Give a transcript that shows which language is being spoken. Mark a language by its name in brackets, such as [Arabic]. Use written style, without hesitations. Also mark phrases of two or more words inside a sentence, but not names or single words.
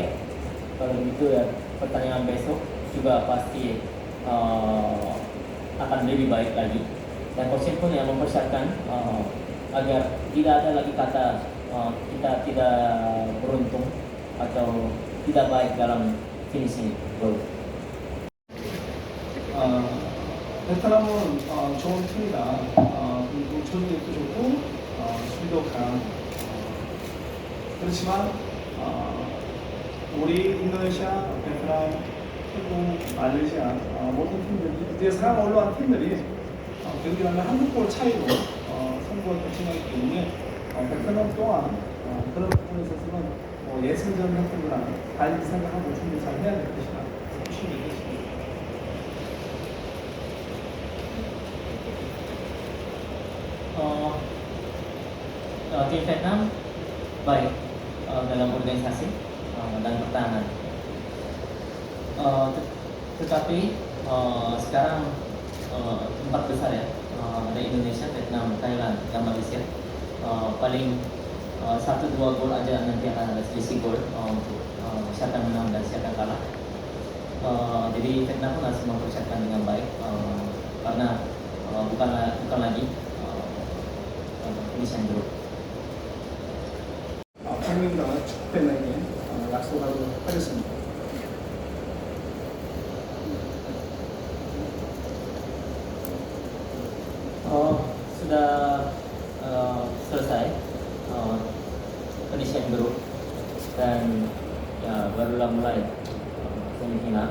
[Indonesian] Kalau begitu ya pertandingan besok juga pasti akan lebih baik lagi. Dan coach pun yang mempersiapkan agar tidak ada lagi kata kita tidak beruntung atau tidak baik dalam [English] finishing goal. [Korean] 베트남은 좋은 팀이다. 그리고 조직력도 좋고 수비도 강하고 그렇지만 우리 인도네시아, 베트남, 태국, 말레이시아 모든 팀들이 이제 상황 올라간 팀들이 경기하면 한두 골 차이로 승부를 결정하기 때문에 베트남 또한 그런 부분에 있어서는 예선전 형태보다 달리 생각하고 준비 잘 해야 될 것이다. 보시면 되겠습니다. [Indonesian] Tim Vietnam baik dalam organisasi dan pertahanan. Tetapi sekarang 4 besar ya, ada Indonesia, Vietnam, Thailand, dan Malaysia. Paling 1-2 gol aja nanti akan ada selisih gol untuk siapa yang menang dan siapa yang kalah. Jadi Vietnam pun harus mempersiapkan dengan baik karena bukan lagi finishing grup. [Korean] 국민과 축구팬에게 약속하도록 하겠습니다. [Indonesian] Sudah selesai penyisian grup dan ya barulah mulai semifinal.